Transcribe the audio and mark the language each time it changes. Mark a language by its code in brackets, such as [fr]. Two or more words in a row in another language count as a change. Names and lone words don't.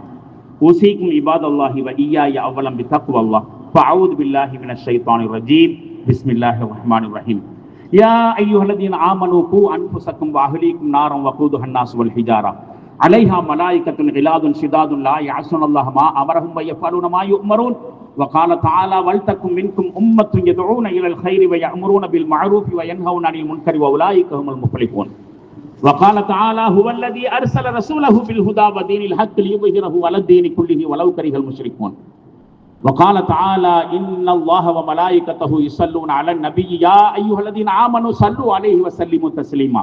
[ar] أوصيكم عباد الله وإياي أولا بتقوى الله. فأعوذ بالله من الشيطان الرجيم. بسم الله الرحمن الرحيم. يا أيها الذين آمنوا قوا أنفسكم وأهليكم نارا وقودها الناس والحجارة عليها ملائكة غلاظ شداد لا يعصون الله ما أمرهم ويفعلون ما يؤمرون. وقال تعالى ولتكن منكم أمة يدعون إلى الخير ويأمرون بالمعروف وينهون عن المنكر وأولئك هم المفلحون. وقال تعالى هو الذي أرسل رسوله بالهدى ودين الحق ليظهره على الدين كله ولو كره المشركون. وقال تعالى إن الله وملائكته يصلون على النبي يا أيها الذين آمنوا صلوا عليه وسلموا تسليما.